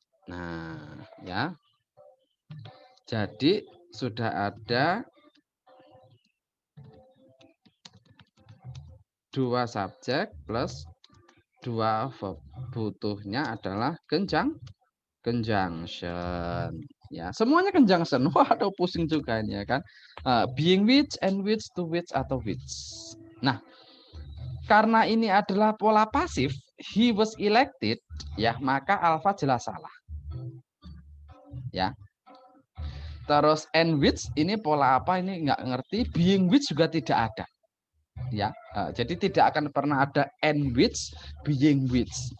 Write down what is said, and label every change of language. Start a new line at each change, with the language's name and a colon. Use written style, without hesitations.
Indonesian: Nah, ya. Jadi sudah ada 2 subjek plus 2 verb. Butuhnya adalah conjunction. Ya, semuanya conjunction. Waduh, pusing juga ini ya kan.
English: Being which, and which, to which, atau which.
Indonesian: Nah, karena ini adalah pola pasif,
English: he was elected,
Indonesian: ya, maka alpha jelas salah. Ya. Terus and which ini pola apa ini nggak ngerti, being which juga tidak ada. Ya, jadi tidak akan pernah ada and which, being which.